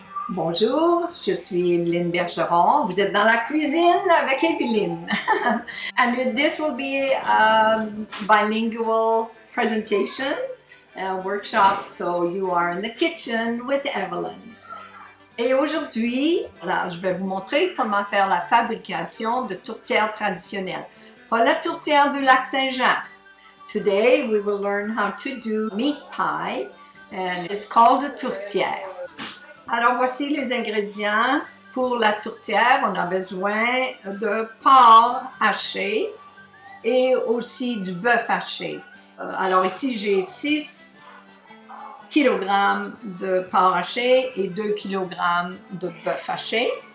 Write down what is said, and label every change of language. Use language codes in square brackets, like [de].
[fr] Bonjour, je suis Evelyne Bergeron. Vous êtes dans la cuisine avec Evelyne. [en] And this will be a bilingual presentation, workshop, so you are in the kitchen with Evelyn. [fr] Et aujourd'hui, alors, je vais vous montrer comment faire la fabrication de tourtières traditionnelles. Pas la tourtière du lac Saint-Jean. [en] Today we will learn how to do meat pie, and it's called a tourtière. [fr] Alors voici les ingrédients pour la tourtière. On a besoin de porc haché et aussi du bœuf haché. Alors ici j'ai 6 kg de porc haché et 2 kg de bœuf haché.